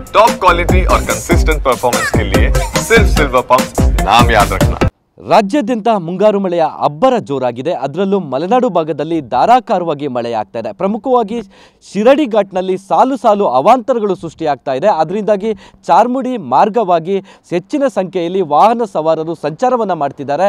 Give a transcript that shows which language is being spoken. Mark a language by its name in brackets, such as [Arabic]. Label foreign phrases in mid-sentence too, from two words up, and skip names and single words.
[English] top quality [Hindi] और [English] consistent performance [Hindi] के लिए सिर्फ सिल्वर पंप नाम याद रखना। [Kannada] ರಾಜ್ಯಾದ್ಯಂತ ಮುಂಗಾರು ಮಳೆಯ ಅಬ್ಬರ ಜೋರಾಗಿದೆ. ಅದರಲ್ಲೂ ಮಲೆನಾಡು ಭಾಗದಲ್ಲಿ ಧಾರಾಕಾರವಾಗಿ ಮಳೆಯಾಗ್ತಾ ಇದೆ. ಪ್ರಮುಖವಾಗಿ ಶಿರಡಿ ಘಾಟ್ನಲ್ಲಿ ಸಾಲು ಸಾಲು ಅವಾಂತರಗಳು ಸೃಷ್ಟಿಯಾಗ್ತಾ ಇದೆ. ಅದರಿಂದಾಗಿ ಚಾರ್ಮುಡಿ ಮಾರ್ಗವಾಗಿ ಹೆಚ್ಚಿನ ಸಂಖ್ಯೆಯಲ್ಲಿ ವಾಹನ ಸವಾರರು ಸಂಚಾರವನ್ನು ಮಾಡ್ತಿದ್ದಾರೆ.